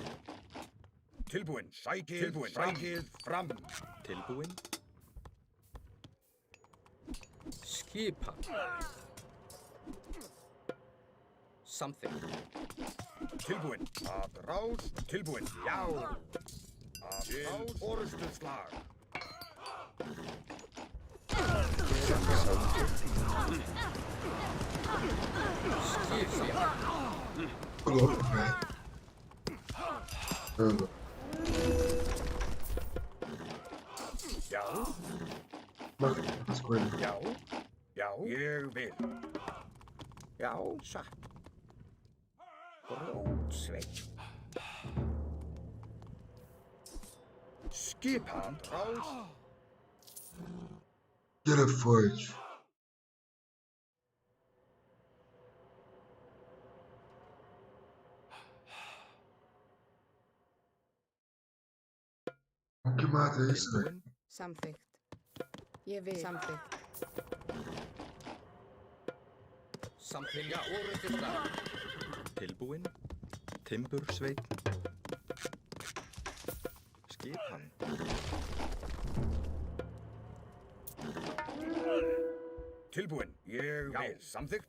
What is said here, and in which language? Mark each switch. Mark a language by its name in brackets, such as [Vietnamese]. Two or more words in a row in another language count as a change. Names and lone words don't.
[Icelandic] Tilbúin. Sækið fram. Tilbúin. Skipan. Samþykkt. Tilbúin. Atrás. Tilbúin. Já. Atrás. Orrustuslag. [Portuguese] Ô louco, velho. Anda. [Icelandic] Já. [Portuguese] Mano, as coisas. [Icelandic] Já. Já. Ég vil. Já, satt. Rótsveit. Skipan. [Portuguese] Atrás. Ele é forte. O que mata é isso, velho? [Icelandic] Samþykkt. Ég vil. Samþykkt. Samþykkt. Já, orrustuslag. Tilbúin. Timbursveit. Skipan. Tilbúin. Ég vil. Samþykkt.